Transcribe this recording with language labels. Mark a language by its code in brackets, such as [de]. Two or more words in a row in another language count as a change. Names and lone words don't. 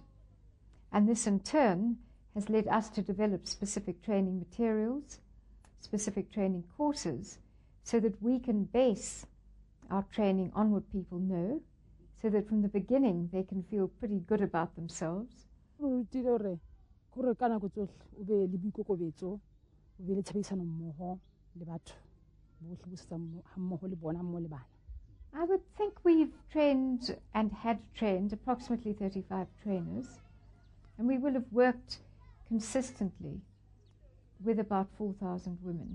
[en] And this in turn has led us to develop specific training materials, specific training courses, so that we can base our training on what people know, so that from the beginning they can feel pretty good about themselves. [tn] gore ka nako tsohle o be le boikokobetso o be le tshebedisano mmoho le batho bohle bo setsang mmoho le bona mmoho le bana. [en] I would think we've trained and had trained approximately 35 trainers, and we will have worked consistently with about 4,000 women.